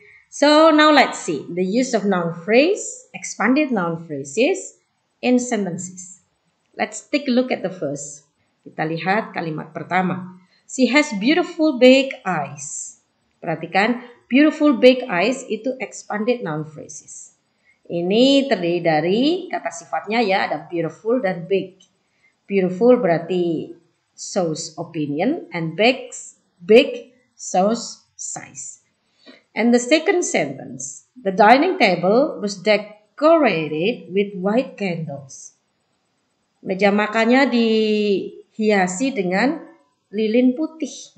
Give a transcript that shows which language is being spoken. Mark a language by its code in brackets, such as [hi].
[en] So now let's see the use of noun phrase, expanded noun phrases in sentences. Let's take a look at the first. [id] Kita lihat kalimat pertama. [en] She has beautiful big eyes. [id] Perhatikan, beautiful big eyes itu expanded noun phrases. Ini terdiri dari kata sifatnya ya, ada beautiful dan big. [en] Beautiful berarti shows opinion and big shows size. And the second sentence, the dining table was decorated with white candles. [id] Meja makannya dihiasi dengan lilin putih.